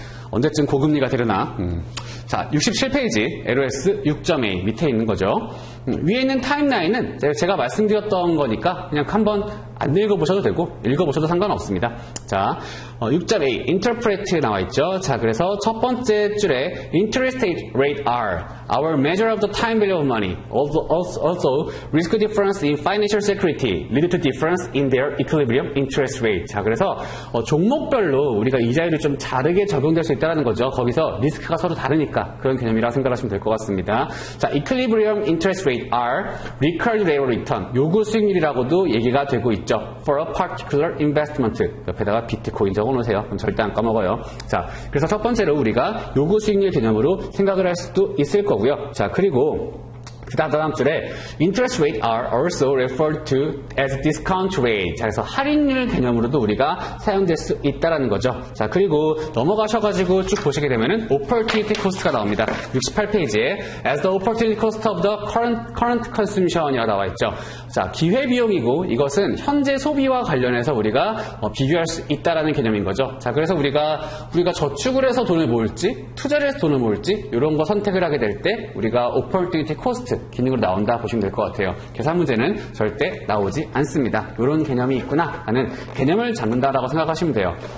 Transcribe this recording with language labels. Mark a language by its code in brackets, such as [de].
[ko] 언제쯤 고금리가 되려나. 자, 67페이지 LOS 6.A 밑에 있는 거죠. 위에 있는 타임라인은 제가 말씀드렸던 거니까 그냥 한번 안 읽어보셔도 되고 읽어보셔도 상관없습니다. 자, 6.A Interpret 나와 있죠. [en] 자, 그래서 첫 번째 줄에 Interest rate are our measure of the time value of money. Also risk difference in financial security lead to difference in their equilibrium interest rate. [ko] 자, 그래서 종목별로 우리가 이자율이 좀 다르게 적용될 수 있다는 거죠. 거기서 리스크가 서로 다르니까 그런 개념이라고 생각하시면 될 것 같습니다. [en] 자, equilibrium interest rate are required rate of return. [ko] 요구 수익률이라고도 얘기가 되고 있죠. [en] For a particular investment. [ko] 옆에다가 비트코인 적어놓으세요. 그럼 절대 안 까먹어요. 자, 그래서 첫 번째로 우리가 요구 수익률 개념으로 생각을 할 수도 있을 거고요. 자, 그리고 그 다음 줄에 [en] interest rate are also referred to as discount rate. [ko] 자, 그래서 할인율 개념으로도 우리가 사용될 수 있다라는 거죠. 자, 그리고 넘어가셔가지고 쭉 보시게 되면은 opportunity cost가 나옵니다. [en] 68페이지에 as the opportunity cost of the current consumption이라고 [ko] 나와 있죠. 자, 기회비용이고 이것은 현재 소비와 관련해서 우리가 비교할 수 있다라는 개념인 거죠. 자, 그래서 우리가 저축을 해서 돈을 모을지 투자를 해서 돈을 모을지 이런 거 선택을 하게 될 때 우리가 opportunity cost 기능으로 나온다 보시면 될 것 같아요. 계산 문제는 절대 나오지 않습니다. 이런 개념이 있구나 하는 개념을 잡는다라고 생각하시면 돼요.